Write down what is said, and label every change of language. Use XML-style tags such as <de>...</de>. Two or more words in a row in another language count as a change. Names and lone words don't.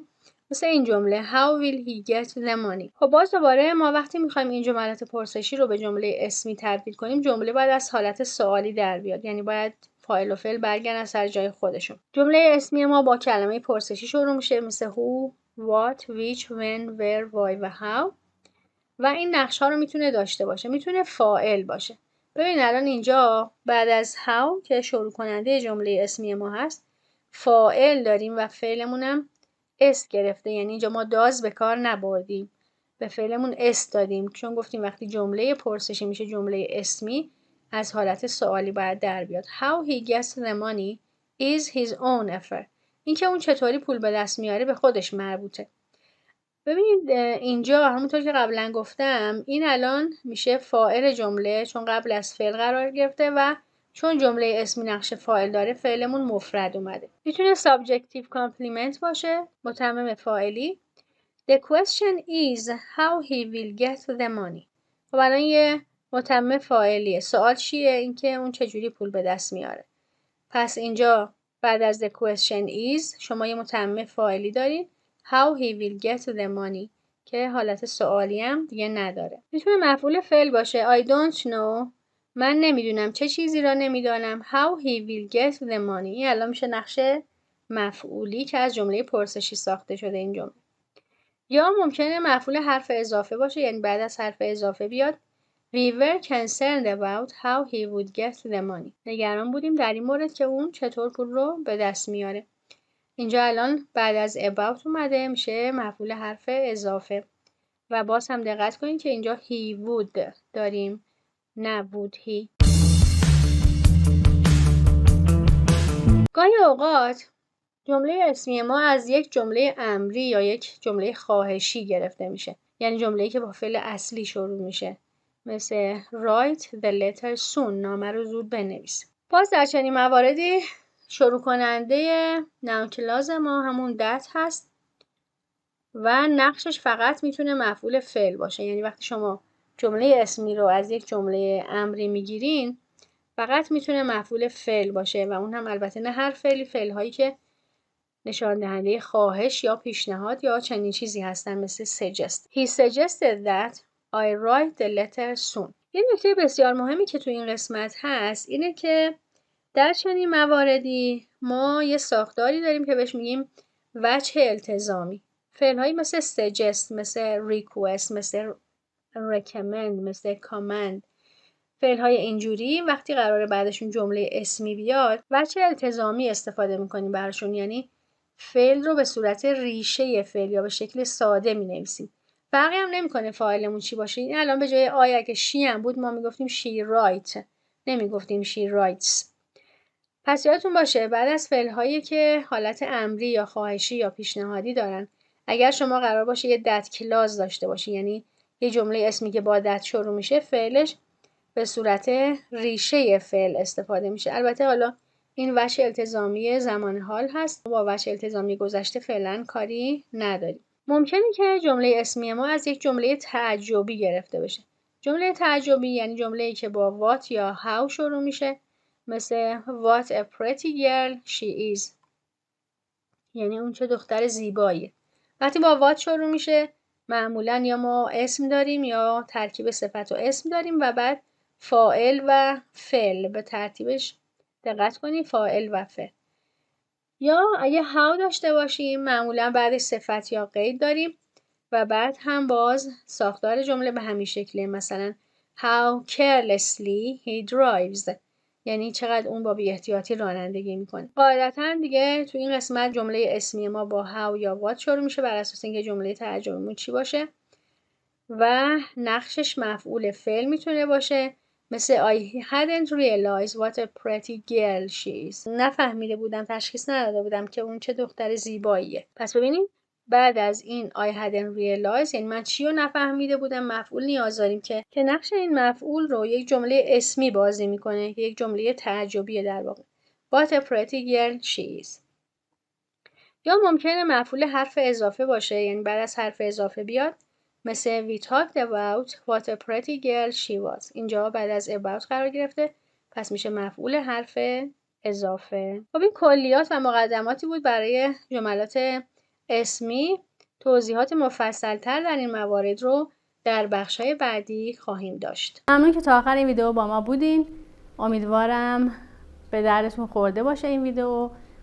<fa>مثل این جمله</fa> <en>how will he get the money.</en> <fa>خب باز دوباره ما وقتی میخوایم این جملات پرسشی رو به جمله اسمی تبدیل کنیم جمله باید از حالت سوالی در بیاد، یعنی باید فاعل و فعل برگردن سر جای خودشون. جمله اسمی ما با کلمه پرسشی شروع میشه مثل</fa> <en>who، what، which، when، where، why</en> <fa>و how. و این نقش ها رو میتونه داشته باشه. میتونه فاعل باشه. ببین الان اینجا بعد از how که شروع کننده جمله اسمی ما هست فاعل داریم و فعلمون هم اس گرفته، یعنی اینجا ما داز به کار نبردیم، به فعلمون اس دادیم، چون گفتیم وقتی جمله پرسشی میشه جمله اسمی از حالت سوالی باید در بیاد.</fa> <en>How he gets the money is his own affair.</en> <fa>اینکه اون چطوری پول به دست میاره به خودش مربوطه. ببینید اینجا همونطور که قبلا گفتم این الان میشه فاعل جمله چون قبل از فعل قرار گرفته و چون جمله اسمی نقش فاعل داره فعلمون مفرد اومده. میتونه</fa> <en>subjective complement</en> <fa>باشه، متمم فاعلی.</fa> <en>The question is how he will get the money.</en> <fa>خب الان یه متمم فاعلیه. سوال چیه؟ اینکه اون چجوری پول به دست میاره. پس اینجا بعد از</fa> <en>the question is</en> <fa>شما یه متمم فاعلی دارین</fa> <en>how he will get the money</en> <fa>که حالت سوالی هم دیگه نداره. میتونه مفعول فعل باشه.</fa> <en>I don't know.</en> <fa>من نمیدونم چه چیزی را نمیدانم.</fa> <en>How he will get the money.</en> <fa>این الان میشه نقش مفعولی که از جمله پرسشی ساخته شده این جمله. یا ممکنه مفعول حرف اضافه باشه، یعنی بعد از حرف اضافه بیاد</fa> <en>We were concerned about how he would get the money.</en> <fa>نگران بودیم در این مورد که اون چطور پول رو به دست میاره. اینجا الان بعد از about اومده میشه مفعول حرف اضافه. و باز هم دقت کنید که اینجا</fa> <en>he would</en> <fa>داریم نه</fa> <en>would he.</en> <fa>گاهی اوقات جمله اسمی ما از یک جمله امری یا یک جمله خواهشی گرفته میشه. یعنی جمله‌ای که با فعل اصلی شروع میشه. مثل</fa> <en>write the letter soon.</en> <fa>نامه رو زود بنویس. باز در چنین مواردی شروع کننده</fa> <en>noun clause</en> <fa>ما همون that هست و نقشش فقط میتونه مفعول فعل باشه. یعنی وقتی شما جمله اسمی رو از یک جمله امری میگیرین فقط میتونه مفعول فعل باشه و اون هم البته نه هر فعلی، فعل‌هایی که نشان دهنده خواهش یا پیشنهاد یا چنین چیزی هستن مثل suggest.</fa> <en>He suggested that I write the letter soon.</en> <fa>یه نکته بسیار مهمی که تو این قسمت هست اینه که در چنین مواردی ما یه ساختاری داریم که بهش میگیم وجه التزامی. فعل‌هایی مثل suggest، مثل request، مثل recommend، مثل command. فعل‌های اینجوری وقتی قراره بعدشون جمله اسمی بیاد وجه التزامی استفاده میکنیم براشون، یعنی فعل رو به صورت ریشه فعل یا به شکل ساده می‌نویسیم. فرقی هم نمی‌کنه فاعلمون چی باشه. این الان به جای آی اگه شی هم بود ما میگفتیم</fa> <en>she write،</en> <fa>نمیگفتیم</fa> <en>she writes.</en> <fa>پس یادتون باشه بعد از فعل‌هایی که حالت امری یا خواهشی یا پیشنهادی دارن اگر شما قرار باشه یه</fa> <en>that clause</en> <fa>داشته باشی، یعنی یه جمله اسمی که با that شروع میشه فعلش به صورت ریشه فعل استفاده میشه. البته حالا این وجه التزامی زمان حال هست، با وجه التزامی گذشته فعلا کاری نداریم. ممکنه که جمله اسمی ما از یک جمله تعجبی گرفته بشه. جمله تعجبی یعنی جمله‌ای که با what یا how شروع میشه، مثل</fa> <en>what a pretty girl she is،</en> <fa>یعنی اون چه دختر زیباییه. وقتی با what شروع میشه معمولا یا ما اسم داریم یا ترکیب صفت و اسم داریم و بعد فاعل و فعل به ترتیبش دقت کنید، فاعل و فعل. یا اگه how داشته باشیم معمولا بعدش صفت یا قید داریم و بعد هم باز ساختار جمله به همین شکله، مثلا</fa> <en>how carelessly he drives،</en> <fa>یعنی چقدر اون با بی احتیاطی رانندگی میکنه. قاعدتا دیگه تو این قسمت جمله اسمی ما با how یا what شروع میشه بر اساس اینکه جمله تعجبیمون چی باشه و نقشش مفعول فعل میتونه باشه، مثل</fa> <en>I hadn't realized what a pretty girl she is.</en> <fa>نفهمیده بودم، تشخیص نداده بودم که اون چه دختر زیباییه. پس ببینید بعد از این</fa> <en>I hadn't realized</en> <fa>یعنی من چی رو نفهمیده بودم مفعول نیاز داریم که نقش این مفعول رو یک جمله اسمی بازی میکنه که یک جمله تعجبیه در واقع.</fa> <en>What a pretty girl she is.</en> <fa>یا ممکنه مفعول حرف اضافه باشه، یعنی بعد از حرف اضافه بیاد، مثل</fa> <en>we talked about what a pretty girl she was.</en> <fa>اینجا بعد از about قرار گرفته پس میشه مفعول حرف اضافه. خب این کلیات و مقدماتی بود برای جملات اسمی. توضیحات مفصل‌تر در این موارد رو در بخش‌های بعدی خواهیم داشت. ممنون که تا آخر این ویدیو با ما بودین. امیدوارم به دردتون خورده باشه این ویدیو.</fa>